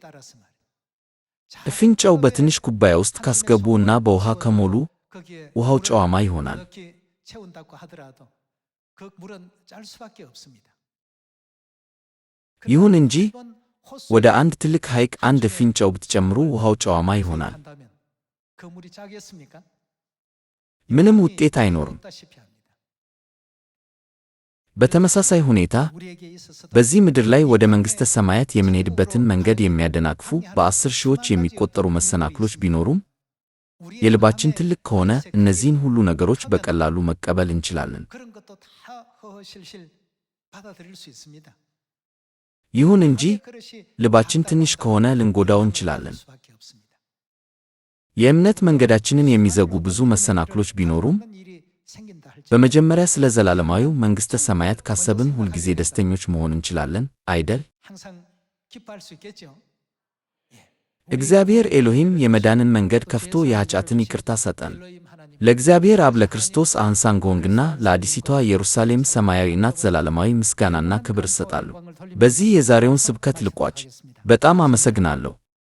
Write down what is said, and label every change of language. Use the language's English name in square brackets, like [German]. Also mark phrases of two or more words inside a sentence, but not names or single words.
[Amharic] እፍኝ ጨው በትንሽ ኩባያ ውስጥ ካስገቡ እና በውሃ ከሞሉ ውሃው ጨዋማ ይሆናል። ይሁን እንጂ ወደ አንድ ትልቅ ሐይቅ አንድ እፍኝ ጨው ብትጨምሩ ውሃው ጨዋማ ይሆናል። ምንም ውጤት አይኖርም። [Korean] 없다시피 합니다. [Amharic] በተመሳሳይ ሁኔታ [Korean] 우리에게 있어서도 [Amharic] በዚህ ምድር ላይ ወደ መንግሥተ ሰማያት የምንሄድበትን መንገድ የሚያደናቅፉ በ10 ሺዎች የሚቆጠሩ መሰናክሎች ቢኖሩም [Korean] 우리의 [Amharic] የልባችን [Korean] 마음에 [Amharic] ትልቅ ከሆነ እነዚህን ሁሉ ነገሮች በቀላሉ መቀበል እንችላለን። [Korean] 그런 것도 다 허허실실 받아들일 수 있습니다. [Amharic] ይሁን እንጂ [Korean] 그릇이 [Amharic] ልባችን ትንሽ ከሆነ ልንጎዳው እንችላለን። [Korean] 수밖에 없습니다. [Amharic] የእምነት መንገዳችንን የሚዘጉ ብዙ መሰናክሎች ቢኖሩም [Korean] 그런 일이 생긴다 할지 [Amharic] በመጀመሪያ ስለ ዘላለማዊው መንግሥተ ሰማያት ካሰብን ሁልጊዜ ደስተኞች መሆን እንችላለን አይደል? [Korean] 항상 기뻐할 수 있겠죠. [Amharic] እግዚአብሔር ኤሎሂም የመዳንን መንገድ ከፍቶ የኃጢአትን ይቅርታ ሰጠን። [Korean] 엘로힘 하나님 [Amharic] ለእግዚአብሔር አብ ለክርስቶስ አንሳንጎንግና ለአዲሲቷ ኢየሩሳሌም ሰማያዊ እናት ዘላለማዊ ምስጋናና ክብር እሰጣለሁ። በዚህ የዛሬውን ስብከት ልቋጭ። በጣም አመሰግናለሁ።